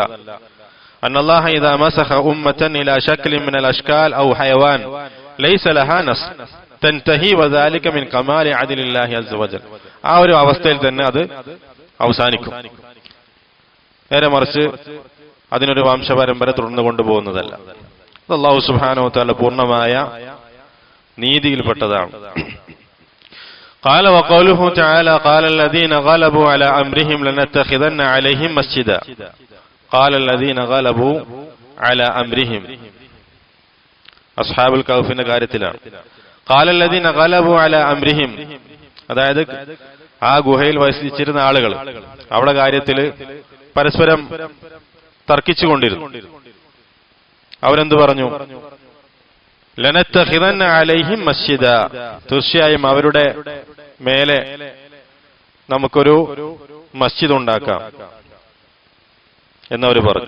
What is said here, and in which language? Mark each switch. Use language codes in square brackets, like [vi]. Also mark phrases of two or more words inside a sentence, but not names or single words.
[ar] أن الله إذا مسخ أمة إلى شكل من الأشكال أو حيوان ليس لها نسل تنتهي وذلك من كمال عدل الله عز وجل, [ml] ആ ഒരു അവസ്ഥയിൽ തന്നെ അത് അവസാനിക്കും. നേരെ മറിച്ച് അതിനൊരു വംശപരമ്പര തുടർന്നു കൊണ്ടുപോകുന്നതല്ല. [ar] الله سبحانه وتعالى [ml] പൂർണ്ണമായ നീതിയിൽപ്പെട്ടതാണ്. [ar] قال وقوله تعالى قال الذين غلبوا على أمرهم لنتخذن عليهم مسجدا. قال الذين غلبوا على أمرهم [ml] അസ്ഹാബുൽ കഹ്ഫിന്റെ കാര്യത്തിലാണ്. [ar] قال الذين غلبوا على أمرهم, [ml] അതായത് ആ ഗുഹയിൽ വസിച്ചിരുന്ന ആളുകൾ അവിടെ കാര്യത്തിൽ പരസ്പരം തർക്കിച്ചുകൊണ്ടിരുന്നു. അവരെന്ത് പറഞ്ഞു? [ar] لنتخذن عليهم مسجدا, [ml] തീർച്ചയായും അവരുടെ മേലെ നമുക്കൊരു മസ്ജിദ് ഉണ്ടാക്കാം എന്നവർ പറഞ്ഞു.